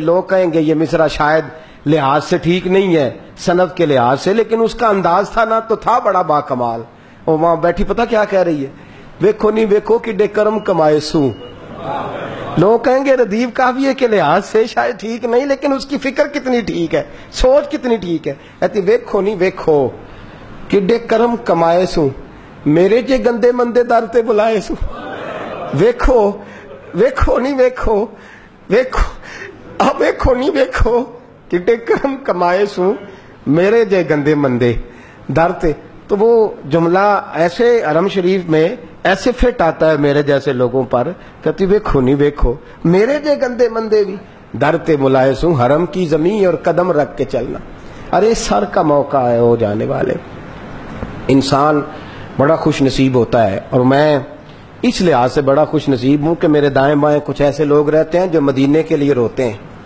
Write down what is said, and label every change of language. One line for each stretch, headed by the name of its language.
Urdu: لوگ کہیں گے یہ مصرع شاید لحاظ سے ٹھیک نہیں ہے, صنعت کے لحاظ سے, لیکن اس کا انداز تھا نا تو تھا بڑا با کمال. اور وہاں بیٹھی پتہ کیا کہہ رہی ہے,
Punjabi: ویکھو نہیں ویکھو کہ ڈے کرم کمائے سوں,
Urdu: لوگ کہیں گے ردیف قافیے کے لحاظ سے شاید ٹھیک نہیں، لیکن اس کی فکر کتنی ٹھیک ہے، سوچ کتنی ٹھیک ہے.
Punjabi: کہتی ویکھو نہیں ویکھو کڈے کرم کمائے سوں، میرے جے گندے مندے در تے بلائے سوں. ویکھو ویکھو نہیں ویکھو ویکھو اب ویکھو نہیں ویکھو کڈے کرم کمائے سوں، میرے جے گندے مندے در تے.
Urdu: تو وہ جملہ ایسے حرم شریف میں ایسے فٹ آتا ہے میرے جیسے لوگوں پر.
Punjabi: کہتی ویکھو نہیں ویکھو میرے جے گندے مندے بھی در تے ملائے سوں،
Urdu: حرم کی زمین اور قدم رکھ کے چلنا. ارے سر کا موقع ہے ہو جانے والے. انسان بڑا خوش نصیب ہوتا ہے، اور میں اس لحاظ سے بڑا خوش نصیب ہوں کہ میرے دائیں بائیں کچھ ایسے لوگ رہتے ہیں جو مدینے کے لیے روتے ہیں.